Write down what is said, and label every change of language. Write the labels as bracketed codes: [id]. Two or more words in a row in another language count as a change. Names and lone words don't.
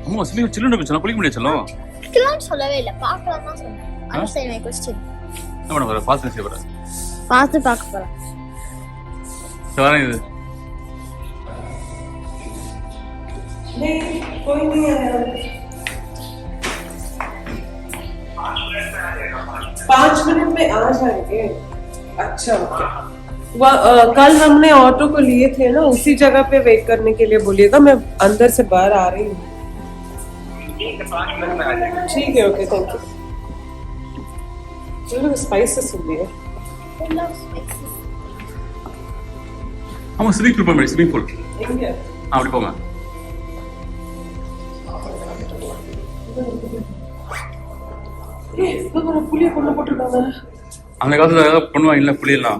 [ta] அம்மா ஸ்விமிங் சில்லுன்னு இருக்கு சொன்னா குளிக்க முடியாது சொல்லும். குளிக்கலாம்னு சொல்லவே இல்ல, பார்க்கலாம் தான் சொன்னேன். [en] understand my question. [ta] என்ன பண்ண போற? பாத்து செய்ய போற? பார்த்து பார்க்க போறேன். சரி இது. [hi] नहीं कोई नहीं आया. 5 मिनट में आ जाएंगे. अच्छा ओके. कल हमने ऑटो को लिए थे ना, उसी जगह पे वेट करने के लिए बोलिएगा, मैं अंदर से बाहर आ रही हूँ। ठीक है, ओके, [en] thank you. [hi] चलो स्पाइसेस सुनिए। [ta] ஆமா [en] swimming pool [ta] போய் [en] swimming pool [ta] எங்க? அப்படி போங்க. புளிய கொண்டு போட்டுருக்காங்க. அந்த காலத்துல பண்ணுவாங்க இல்ல புளியெல்லாம்.